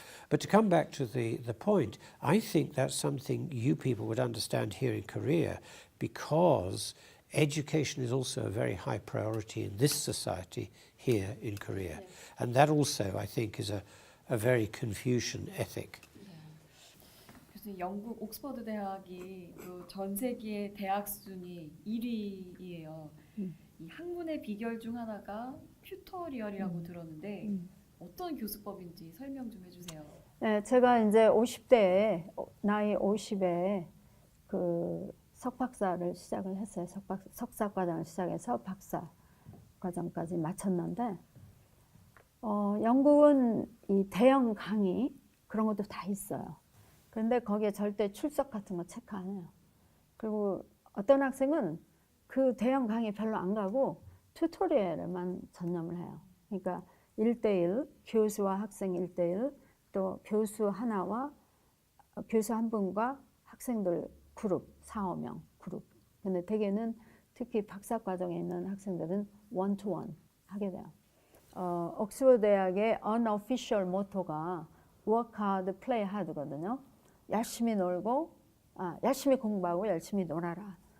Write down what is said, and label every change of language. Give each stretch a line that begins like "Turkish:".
English: But to come back to the point, I think that's something you people would understand here in Korea, because education is also a very high priority in this society here in Korea. Yes. And that also, I think, is a very Confucian ethic.
Korean: 그래서 영국 옥스퍼드 대학이 전 세계 대학 순위 1위예요. 이 학문의 비결 중 하나가 튜토리얼이라고 들었는데 어떤 교수법인지 설명 좀 해주세요. 네, 제가 이제 50대에 나이 50에 그 석박사를 시작을 했어요. 석사 과정을 시작해서 박사 과정까지 마쳤는데 영국은 이 대형 강의 그런 것도 다 있어요. 그런데 거기에 절대 출석 같은 거 체크 안 해요. 그리고 어떤 학생은 그 대형 강의 별로 안 가고 튜토리얼에만 전념을 해요. 그러니까 1대1, 교수와 학생 1대1, 또 교수 하나와 교수 한 분과 학생들 그룹, 4, 5명 그룹. 근데 대개는 특히 박사 과정에 있는 학생들은 one-to-one 하게 돼요. 옥스퍼드 대학의 unofficial 모토가
English: work hard, play hard
Korean: 거든요. 열심히 놀고, 열심히 공부하고 열심히 놀아라.